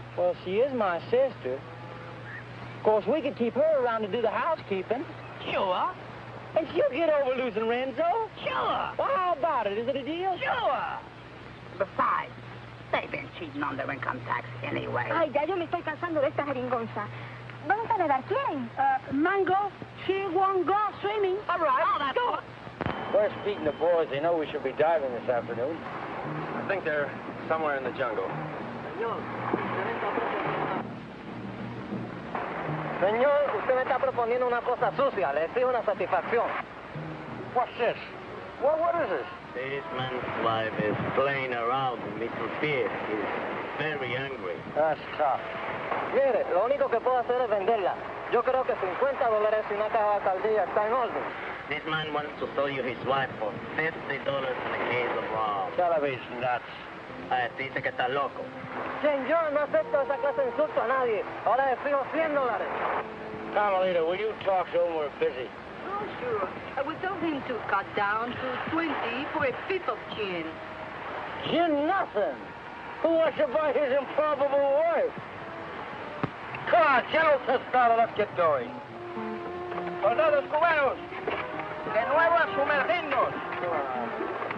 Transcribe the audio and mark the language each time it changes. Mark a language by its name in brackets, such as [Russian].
[English] Well, she is my sister. Of course, we could keep her around to do the housekeeping. Sure. And she'll get over losing Renzo. Sure. Well, how about it? Is it a deal? Sure. Besides, they've been cheating on their income tax anyway. [Spanish] Ay, ya yo me estoy cansando de esta jeringonza. ¿Vamos a nadar? ¿Quién? [English] Mango, she won't go swimming. All right. Oh, that's go. Where's Pete and the boys? They know we should be diving this afternoon. I think they're somewhere in the jungle. [Spanish] Señor, usted me está proponiendo una cosa sucia. Le exijo una satisfacción. [English] What's this? What is this? This man's wife is playing around with Mr. Pierce. He's very angry. That's tough. [Spanish] Mire, lo único que puedo hacer es venderla. Yo creo que $50 y una caja de alcaldía está en orden. [English] This man wants to sell you his wife for $50 in a case of rum. Television nuts. [Spanish] Dice que está loco. Señor, no acepto esa clase de insulto a nadie. Ahora le fijo $100. [English] Carmelita, will you talk to him? We're busy. Oh, sure. We told him to cut down to 20 for a fifth of gin. Gin nothing. Who wants to buy his improbable wife? Come on, General Tostado, let's get going. [Spanish] Soldados cubanos, de nuevo a sumergirnos.